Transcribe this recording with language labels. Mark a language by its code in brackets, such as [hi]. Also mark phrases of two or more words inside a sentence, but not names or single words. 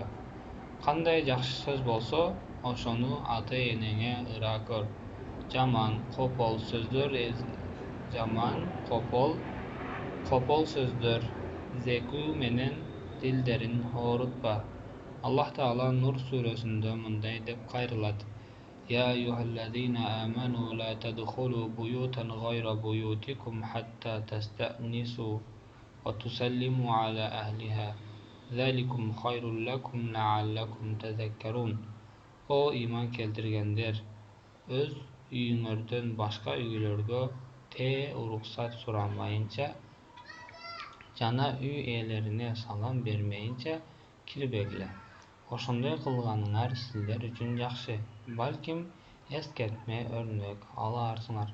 [ky] Кандай жакшы сөз болсо, ошону ата-энеңе ыра көр. Жаман, копол сөздөр зекүү менен дилдерин оорутпа. Аллах Таала Нур сүрөсүндө мындай деп кайрылат: [ar] يا أيها الذين آمنوا لا تدخلوا بيوتا غير بيوتكم حتى تستأنسوا وتسلموا على أهلها ذلكم خير لكم لعلكم تذكرون. [ky] O iman keltirgендер, өз үйүңөрдөн башка үйлөргө уруксат сурамайынча жана үй ээлерине салам бермейинче кирбегиле. Ошондой кылганыңар силер үчүн жакшы, балким эскертме өрнөк аларсыңар.